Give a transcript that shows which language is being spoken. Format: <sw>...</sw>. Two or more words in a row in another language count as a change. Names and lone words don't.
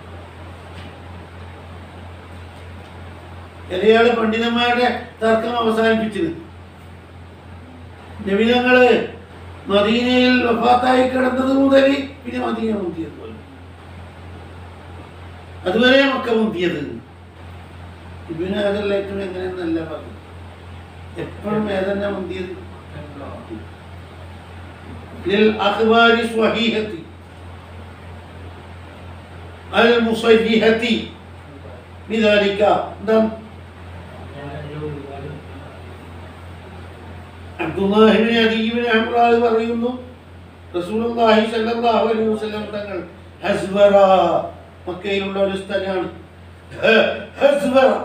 <ml>ചിലയാള് പണ്ഡിതന്മാരുടെ തർക്കം അവസാനിപ്പിച്ചത് നബി തങ്ങള് മദീനയിൽ വഫാത്തായി കിടന്നത് മുതൽ പിന്നെ മദീന മുന്തിയത് പോലെ, അതുവരെ മക്ക മുന്തിയത്. ഇബ്നു ഹജർ ഏറ്റവും എങ്ങനെയെന്നല്ല പറഞ്ഞു, എപ്പോഴും ഏതന്നെ മുന്തിയത്.</ml> <ar>للأخبار الصحيحة المصرحة بذلك.</ar> <ml>അബ്ദുല്ലാഹി ഇബ്നു അദീ ഇബ്നു അംർ പറയുന്നു, റസൂലുള്ളാഹി</ml> <ar>صلى الله عليه وسلم</ar> <ml>തങ്ങൾ ഹസ്വറ, മക്കയിലുള്ള ഒരു സ്ഥലമാണ് ഹസ്വറ,</ml>